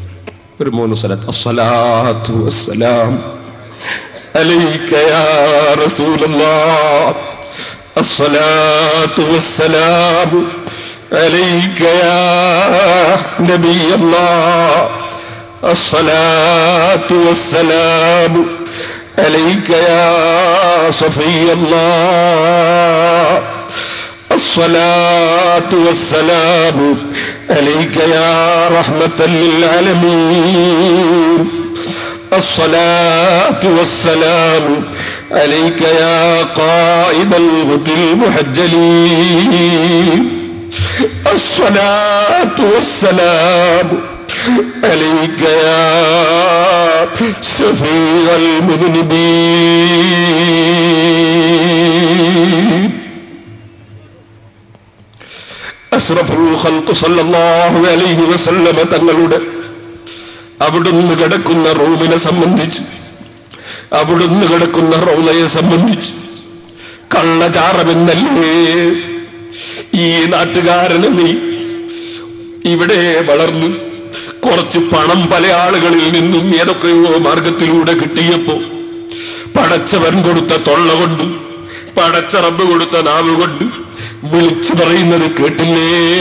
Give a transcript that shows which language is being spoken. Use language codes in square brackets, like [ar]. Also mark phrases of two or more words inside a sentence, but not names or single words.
[ml] ഒരു 3 സ്ഥലത്ത് [ar] الصلاة والسلام عليك يا رسول الله، الصلاة والسلام عليك يا نبي الله، الصلاة والسلام عليك يا صفي الله, الصلاة والسلام عليك يا رحمة للعالمين، الصلاة والسلام عليك يا قائد الغد المحجلين، الصلاة والسلام عليك يا شفيع المذنبين. أشرف الخلق صلى الله عليه وسلم [ml] തങ്ങളുടെ അവിടുന്ന് കിടക്കുന്ന റൂമിനെ സംബന്ധിച്ച്, അവിടുന്ന് കിടക്കുന്ന റൗളയെ സംബന്ധിച്ച് കള്ളചാറമെന്നല്ലേ ഈ നാട്ടുകാരന് നീ ഇവിടെ വളർന്നു കുറച്ച് പണം പല ആളുകളിൽ നിന്നും ഏതൊക്കെയോ മാർഗത്തിലൂടെ കിട്ടിയപ്പോ പടച്ചവൻ കൊടുത്ത തൊള്ള കൊണ്ട്, പടച്ച റബ്ബ് കൊടുത്ത നാവ് കൊണ്ട് വിളിച്ചു പറയുന്നത് കേട്ടില്ലേ?